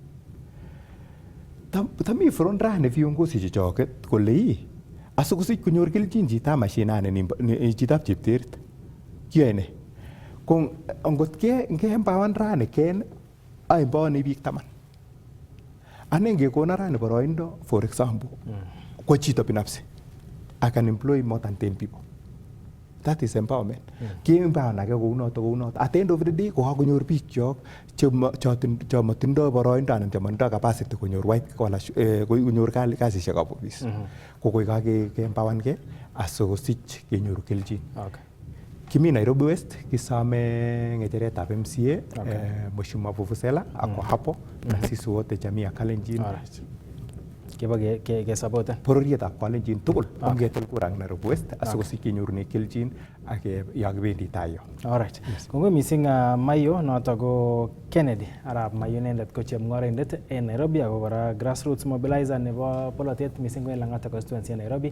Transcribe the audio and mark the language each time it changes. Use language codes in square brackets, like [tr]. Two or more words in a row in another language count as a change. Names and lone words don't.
[kln] Tami front rani viongozi chechoket kole asikosich konyor kelchin chitab mashinani chitab chepterit kiyoe ne? Ko angot ngeempower rani ken aempowani biik 10. Ane ngekona rani boroindo [en] for example [kln] kwa chito binafsi [en] I can employ more than 10 people. That is empowerment. [kln] Ki-empower age kounoto. [en] At the end of the day [kln] ko kakonyor biik chok chomotindoi boroindo anan chomotindoi capacity konyor [en] white collar [kln] konyor kasisiekab office. Ko koi ke-empower ke asikosich kenyoru kelchin. Kimi Nairobi West kisome ng'echeretab MCA Mheshimiwa Vuvuzela [sw] ako hapo na sisi wote jamii ya Kalenjin. [kln] Kiba ke-supporten bororietab Kalenjin tugul ongetil kura eng Nairobi West asikosich kenyorune kelchin ak yokibendi tai yo. [en] Alright. [kln] Kongoi mising Mayo noto ko Kennedy Arap Mayo inendet ko chemung'orindet en Nairobi ako kora [en] grassroots mobilizer [kln] nebo polotet mising ko en Lang'ata constituency en Nairobi.